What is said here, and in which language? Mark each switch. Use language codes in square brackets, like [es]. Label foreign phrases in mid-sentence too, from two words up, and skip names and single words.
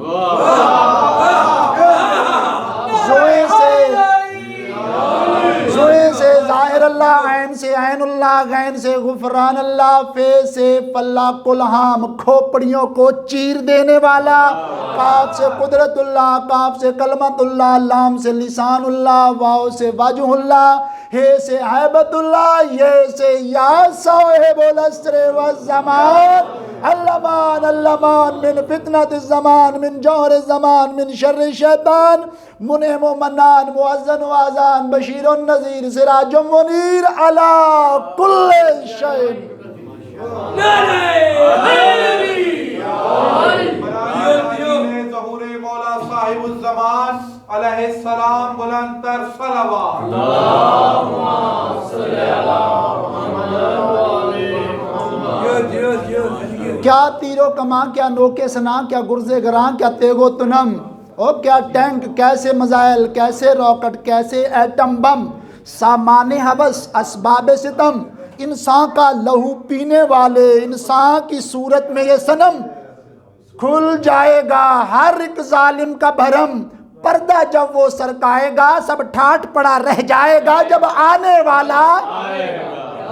[ur] زوئے سے [ar] ظاہر اللہ، [ur] عین سے [ar] عین اللہ، [ur] غین سے [ar] غفران اللہ، [ur] فے سے [ar] فلاق الہام [ur] کھوپڑیوں کو چیر دینے والا، [ar] قاف سے قدرت اللہ، قاف سے کلمت اللہ، لام سے لسان اللہ، واو سے وجہ اللہ، ہے سے حیبت اللہ، یہ سے یا صاحب العصر والزمان، اللمان اللمان، من فتنة الزمان، من جور الزمان، من شر الشیطان، منعم و منان، مؤذن و آذان، بشیر و نذیر، سراج و منیر، علی کل شیء۔ [ur] ظہور مولا صاحب الزمان علیہ السلام بلند تر صلوات۔ کیا تیر و کماں، کیا نوکے سنا، کیا گرز گراں، کیا تیغ و تنم، اور کیا ٹینک، کیسے میزائل، کیسے راکٹ، کیسے ایٹم بم، سامان حوث، اسباب ستم، انسان کا لہو پینے والے، انسان کی صورت میں یہ صنم، کھل جائے گا ہر ایک ظالم کا بھرم، پردہ جب وہ سرکائے گا سب ٹھاٹ پڑا رہ جائے گا جب آنے والا آئے گا۔